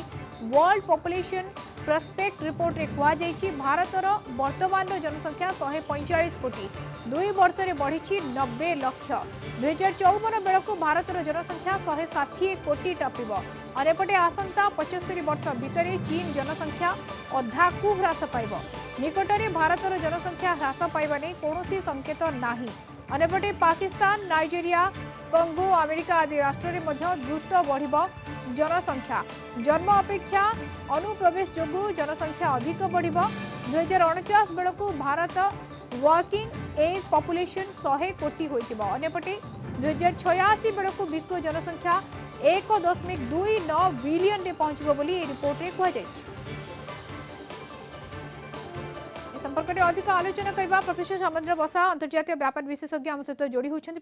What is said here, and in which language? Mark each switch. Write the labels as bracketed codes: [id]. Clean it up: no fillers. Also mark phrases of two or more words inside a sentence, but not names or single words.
[or] ୱାର୍ଲ୍ଡ ପପୁଲେସନ ପ୍ରୋସପେକ୍ଟ ରିପୋର୍ଟ ରେ କୁହା ଯାଇଛି ଭାରତର ବର୍ତ୍ତମାନ ଜନସଂଖ୍ୟା 145 କୋଟି 2 ବର୍ଷ ରେ ବଢ଼ିଛି 90 ଲକ୍ଷ। 2054 ବେଳକୁ ଭାରତର ଜନସଂଖ୍ୟା 160 କୋଟି ଟପିବ ଓ ଏପଟେ ଆସନ୍ତା 75 ବର୍ଷ ଭିତର ଚୀନ ଜନସଂଖ୍ୟା ଅଧା କୁ ହ୍ରାସ ପାଇବ। ନିକଟରେ ଭାରତର ଜନସଂଖ୍ୟା ହ୍ରାସ ପାଇବା ନେଇ କୌଣସି ସଙ୍କେତ ନାହିଁ। ଅନ୍ୟପଟେ ପାକିସ୍ତାନ ନାଇଜେରିଆ କଙ୍ଗୋ ଆମେରିକା ଆଦି ରାଷ୍ଟ୍ର ରେ ମଧ୍ୟ ଦ୍ରୁତ ବଢ଼ିବ ଜନସଂଖ୍ୟା। ଜନ୍ମ ଅପେକ୍ଷା ଅନୁପ୍ରବେଶ ଯୋଗୁ ଜନସଂଖ୍ୟା ଅଧିକ ବଢ଼ିବ। 2049 ବେଳକୁ ଭାରତ [en] working age population [or] 100 କୋଟି ହୋଇଥିବ। ଅନ୍ୟପଟେ 2086 ବେଳକୁ ବିଶ୍ୱ ଜନସଂଖ୍ୟା 1.29 ବିଲିୟନ ରେ ପହଞ୍ଚିବ ବୋଲି ରିପୋର୍ଟ ରେ କୁହା ଯାଇଛି। ସମ୍ପର୍କ ରେ ଅଧିକ ଆଲୋଚନା କରିବା ପ୍ରଫେସର ସମୁଦ୍ର ବସା ଅନ୍ତର୍ଜାତୀୟ ବ୍ୟାପାର ବିଶେଷଜ୍ଞ ଆମ ସହିତ ଯୋଡ଼ି ହେଉଛନ୍ତି।